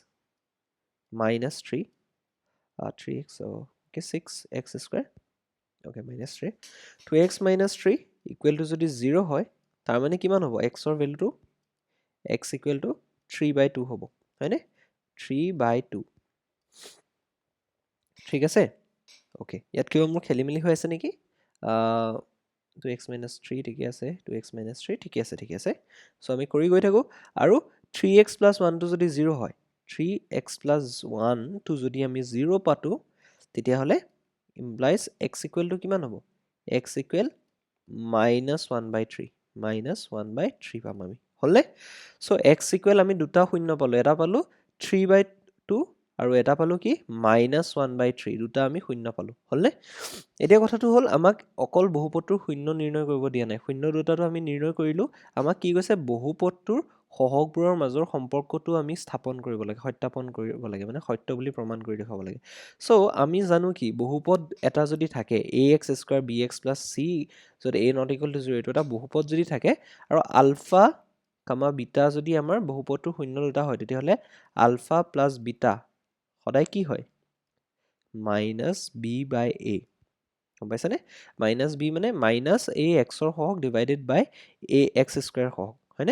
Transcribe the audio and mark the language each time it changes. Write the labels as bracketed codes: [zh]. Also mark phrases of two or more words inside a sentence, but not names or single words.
[as] - 3 3x okay 6x স্কুৱেৰ okay -3 2x - 3 [en] equal to [as] যদি 0 হয় তাৰমানে কিমান হ'ব xৰ ভেলুটো x [en] equal to [as] 3/2 হ'ব হয়নে 3/2 ঠিক আছে অ'কে, ইয়াত কিবা মোৰ খেলি মেলি হৈ আছে নেকি? 2x minus 3 ঠিকে আছে, 2x minus 3 ঠিকে আছে। চ' আমি কৰি গৈ থাকোঁ আৰু 3x plus 1টো যদি 0 হয়, 3x plus 1টো যদি আমি 0 পাতো, তেতিয়াহ'লে [en] implies x equal to [as] কিমান হ'ব? [en] x equal minus 1 by 3, minus 1 by 3 [as] পাম আমি, হ'লনে? চ' x equal আমি দুটা শূন্য পালোঁ, এটা পালোঁ 3 by 2 আৰু এটা পালোঁ কি? minus 1 by 3, দুটা আমি শূন্য পালোঁ, হ'লনে? এতিয়া কথাটো হ'ল আমাক অকল বহুপদটোৰ শূন্য নিৰ্ণয় কৰিব দিয়া নাই, শূন্য দুটাটো আমি নিৰ্ণয় কৰিলোঁ, আমাক কি কৈছে? বহুপদটোৰ সহগবোৰৰ মাজৰ সম্পৰ্কটো আমি স্থাপন কৰিব লাগে, সত্যাপন কৰিব লাগে, মানে সত্য বুলি প্ৰমাণ কৰি দেখুৱাব লাগে। চ' আমি জানো কি? বহুপদ এটা যদি থাকে, [en] ax square bx plus c [as] যদি [en] a not equal to 0, [as] এইটো এটা বহুপদ যদি থাকে আৰু [en] alpha comma beta [as] যদি আমাৰ বহুপদটোৰ শূন্য দুটা হয়, তেতিয়াহ'লে [en] alpha plus beta [as] সদায় কি হয়? [en] minus b by a, [as] গম পাইছানে? [en] minus b [as] মানে মাইনাছ এ এক্সৰ সহগ [en] divided by a x square [as] সহগ, হয়নে?